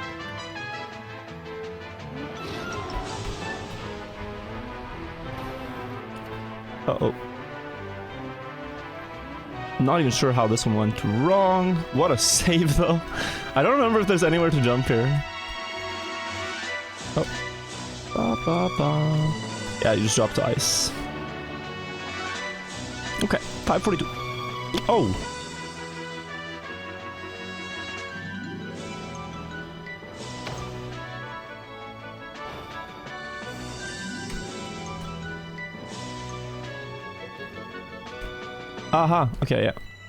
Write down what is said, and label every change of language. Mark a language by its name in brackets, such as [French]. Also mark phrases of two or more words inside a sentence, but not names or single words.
[English] Uh-oh. Not even sure how this one went wrong. What a save, though. I don't remember if there's anywhere to jump here. Oh. Ba, ba, ba. Yeah, you just dropped to ice. Okay, 542. Oh! Aha, okay, yeah.